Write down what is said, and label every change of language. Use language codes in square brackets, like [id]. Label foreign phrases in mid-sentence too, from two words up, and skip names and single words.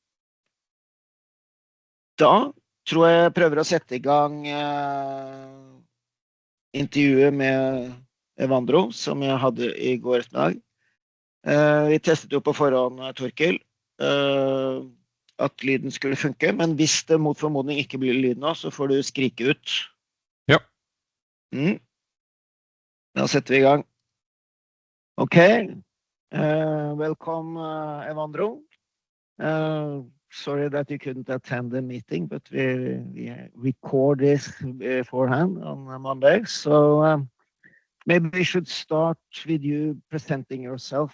[no] Da tror jeg prøver å sette i gang intervjuet med Evandro, som jeg hadde i går ettermiddag. Vi testet jo på forhånd, Torkel, at lyden skulle funke, men hvis det mot formodning ikke blir lyd nå, så får du skrike ut. Ja. Da setter vi i gang. [en] Ok, welcome Evandro. Sorry that you couldn't attend the meeting, but we record this beforehand on Monday. So maybe we should start with you presenting yourself.